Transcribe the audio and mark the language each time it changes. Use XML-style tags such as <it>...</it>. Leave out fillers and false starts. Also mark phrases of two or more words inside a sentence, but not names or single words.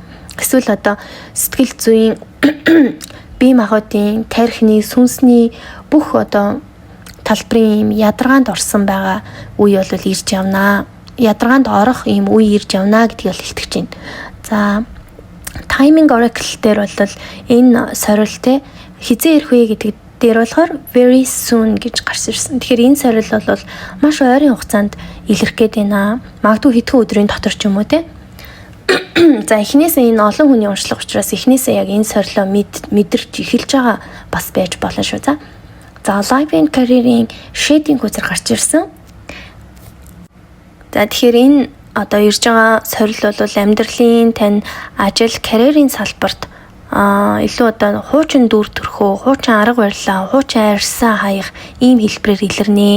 <mn>Эсвэл одоо сэтгэл зүйн бие махбодын, тархины, сүнсний бүх одоо талбарын ийм ядаргаанд орсон байгаа үе бол ирж явнаа. Ядаргаанд орох ийм үе ирж явнаа гэдгийг л илтгэж байна. За</mn> <en>timing oracle</en> <mn>дээр бол энэ сорилт хизээ ирэх вэ гэдэг дээр болохоор</mn> <en>very soon</en> <mn>гэж гарч ирсэн. Тэгэхээр энэ сорил бол маш ойрын хугацаанд илэрх гээд байна. Магадгүй хэдхэн өдрийн дотор ч юм уу те. За эхнээсээ энэ олон хүний уншлах учраас эхнээсээ яг энэ сорилоо мэдэрч эхэлж байгаа бас байж болно шүү. За</mn> <en>life and career-</en> <mn>ийн shading хүзэр гарч ирсэн. За тэгэхээр энэ одоо ирж байгаа сорил бол амьдралын тань ажил, карьерийн салбарт илүү одоо хуучин дүр төрхөө, хуучин арга барилаа, хуучин арьсаа хаях ийм хэлбэрээр илэрнэ.</mn>